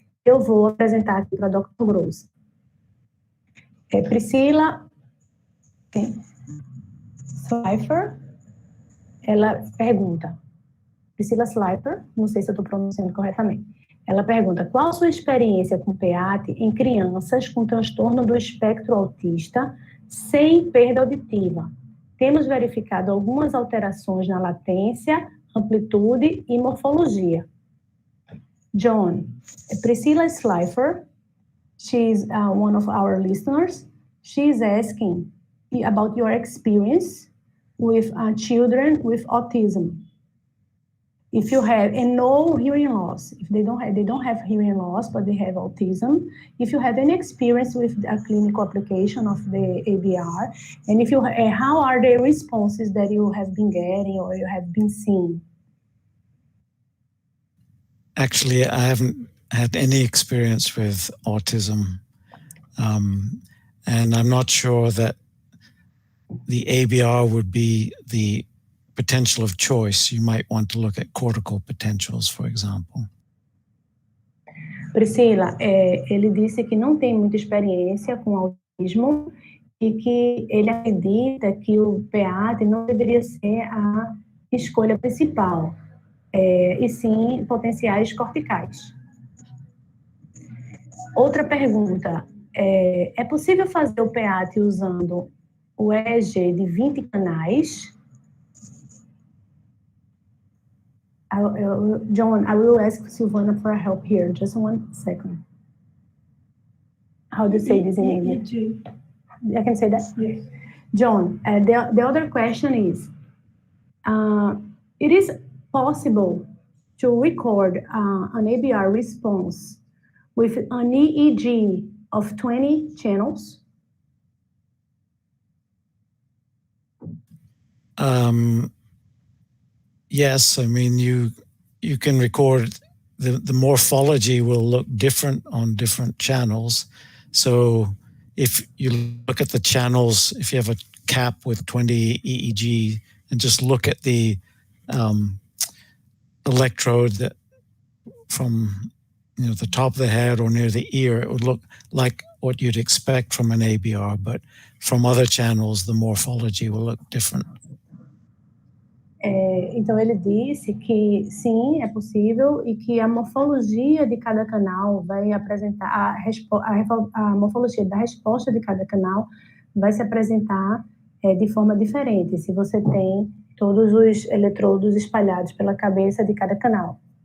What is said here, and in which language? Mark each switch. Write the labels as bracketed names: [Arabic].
[Portuguese] Eu vou apresentar aqui para a Dr. Grose. Priscila Slifer, ela pergunta, Priscila Slifer, não sei se eu estou pronunciando corretamente, ela pergunta, qual a sua experiência com PEATE em crianças com transtorno do espectro autista sem perda auditiva? Temos verificado algumas alterações na latência, amplitude e morfologia. [English] John, Priscilla Slifer, she's one of our listeners. She's asking about your experience with children with autism. If you have, and no hearing loss, if they don't have hearing loss, but they have autism, if you have any experience with a clinical application of the ABR, and if you, how are the responses that you have been getting or you have been seeing? Actually, I haven't had any experience with autism, and I'm not sure that the ABR would be the potential of choice. You might want to look at cortical potentials, for example. [Portuguese] Priscila, ele disse que não tem muita experiência com autismo e que ele acredita que o PEATE não deveria ser a escolha principal, e sim potenciais corticais. Outra pergunta, é possível fazer o PEATE usando o EEG de 20 canais? [English] John, I will ask Silvana for help here. Just 1 second. How do you say this in English? I can say that? Yes. John, the other question is, it is possible to record an ABR response with an EEG of 20 channels? Yes, I mean, you can record, the morphology will look different on different channels. So if you look at the channels, if you have a cap with 20 EEG and just look at the electrode that from the top of the head or near the ear, it would look like what you'd expect from an ABR, but from other channels, the morphology will look different. [Portuguese] Então, ele disse que sim, é possível e que a morfologia de cada canal vai apresentar, a morfologia da resposta de cada canal vai se apresentar de forma diferente, se você tem todos os eletrodos espalhados pela cabeça de cada canal.